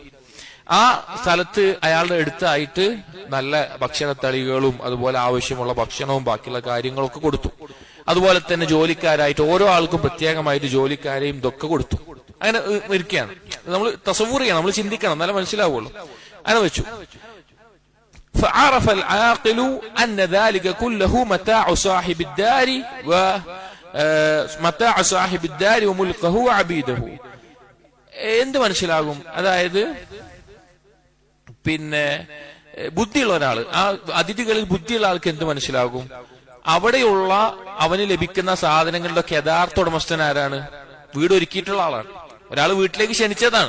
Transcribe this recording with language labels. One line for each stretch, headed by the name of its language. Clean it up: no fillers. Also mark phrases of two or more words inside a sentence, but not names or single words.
Malayalam: ആ സ്ഥലത്ത് അയാളുടെ അടുത്തായിട്ട് നല്ല ഭക്ഷണത്തളികളും അതുപോലെ ആവശ്യമുള്ള ഭക്ഷണവും ബാക്കിയുള്ള കാര്യങ്ങളൊക്കെ കൊടുത്തു. അതുപോലെ തന്നെ ജോലിക്കാരായിട്ട് ഓരോ ആൾക്കും പ്രത്യേകമായിട്ട് ജോലിക്കാരെയും ഇതൊക്കെ കൊടുത്തു. അങ്ങനെ ഇരിക്കുകയാണ്. നമ്മൾ തസവ്വൂർ ചെയ്യണം, നമ്മൾ ചിന്തിക്കണം, എന്നാലും മനസ്സിലാവുള്ളൂ. അങ്ങനെ വെച്ചു.
Arabic: فعرف العاقل أن ذلك كله متاع صاحب الدار ومتاع صاحب الدار وملكه وعبيده.
Malayalam: എന്ത് മനസ്സിലാകും? അതായത് പിന്നെ ബുദ്ധിയുള്ള ഒരാള്, ആ അതിഥികളിൽ ബുദ്ധിയുള്ള ആൾക്ക് എന്ത് മനസ്സിലാകും? അവിടെയുള്ള അവന് ലഭിക്കുന്ന സാധനങ്ങളുടെ ഒക്കെ യഥാർത്ഥ ഉടമസ്ഥൻ ആരാണ്? വീട് ഒരുക്കിയിട്ടുള്ള ആളാണ്. ഒരാൾ വീട്ടിലേക്ക് ക്ഷണിച്ചതാണ്.